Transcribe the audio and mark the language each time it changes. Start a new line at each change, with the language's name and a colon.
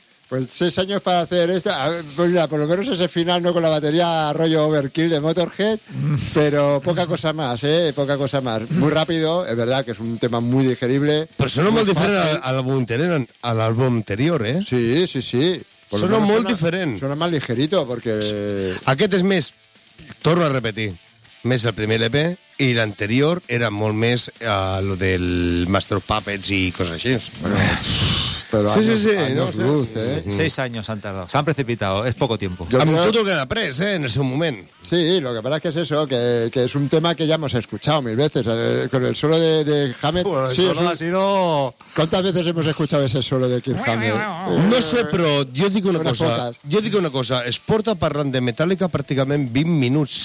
Spanish: Pues 6 años para hacer esto, pues mira, por lo menos ese final, ¿no?, con la batería rollo overkill de Motorhead, pero poca cosa más, poca cosa más. Muy rápido, es verdad que es un tema muy digerible. Pero suena muy diferente al álbum anterior, ¿eh? Sí. Suena
Catalan: molt diferent.
Spanish: Suena más ligerito, porque...
Catalan: Aquest és més, torno a repetir, més el primer EP, i l'anterior era molt més lo del Master of Puppets i coses així.
Spanish: Pero sí, años luz, ¿eh? 6 años han tardado. Se han precipitado, es poco tiempo. Tú queda pres, en ese momento. Sí, lo que pasa es que es eso, que es un tema que ya hemos escuchado mil veces. Con el solo de Hammett... Bueno, sí, el solo ha sido... ¿Cuántas veces hemos escuchado ese solo de Keith Hammett? No sé, pero yo digo una cosa.
Catalan: Es porta parlant de Metallica pràcticament 20 minuts.